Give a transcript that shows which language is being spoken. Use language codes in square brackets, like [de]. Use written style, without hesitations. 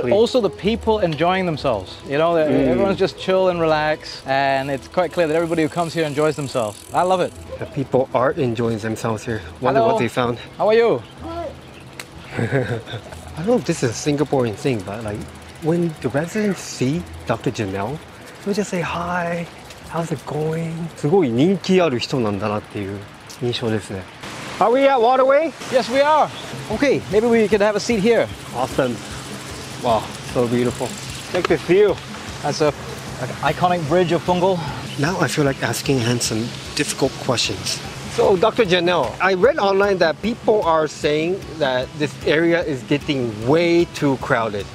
[en] but also the people enjoying themselves. You know, everyone's just chill and relax, and it's quite clear that everybody who comes here enjoys themselves. I love it. The people are enjoying themselves here. Wonder Hello. what they found. How are you? I don't know if this is a Singaporean thing, but like when the residents see Dr. Janelle, they'll just say hi, how's it going? [ja] すごい人気ある人なんだなっていう印象ですね。 [en] Are we at Waterway? Yes, we are. Okay, maybe we could have a seat here. Awesome. Wow, so beautiful. Check this view. That's an iconic bridge of Punggol. Now I feel like asking Han some difficult questions. So, Dr. Janelle, I read online that people are saying that this area is getting way too crowded.